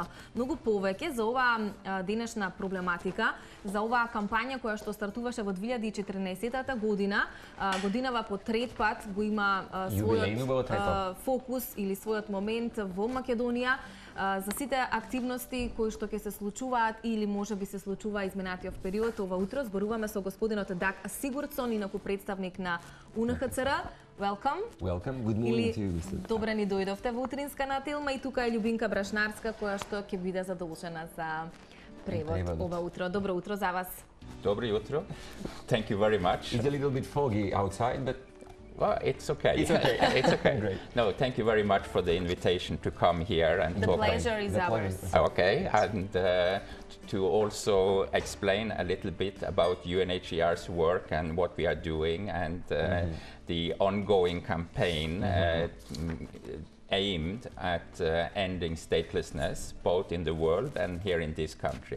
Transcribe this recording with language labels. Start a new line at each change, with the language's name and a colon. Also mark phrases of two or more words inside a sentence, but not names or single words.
Macedonian: Многу повеќе за оваа денешна проблематика, за оваа кампања која што стартуваше во 2014 година, годинава по трет пат го има својот фокус или својот момент во Македонија, за сите активности кои што ќе се случуваат или може би се случува изминатиот период. Ова утро зборуваме со господинот Даг Сигурдсон, инаку представник на UNHCR.
English: Welcome. Welcome. Good morning to you, Mr.
Macedonian: Добре ни дојдовте во Утринска на Телма и тука е Ljubinka Брашнарска која што ќе биде задолжена за превод ова утро. Добро утро за вас. Добро утро.
English: Thank you very much. It's a little bit foggy outside, but well, it's okay. It's okay. It's okay. Great. No, thank you very much for the invitation to come here and The talk. pleasure is ours. Okay, and to also explain a little bit about UNHCR's work and what we are doing and the ongoing campaign aimed at ending statelessness, both in the world and here in this country.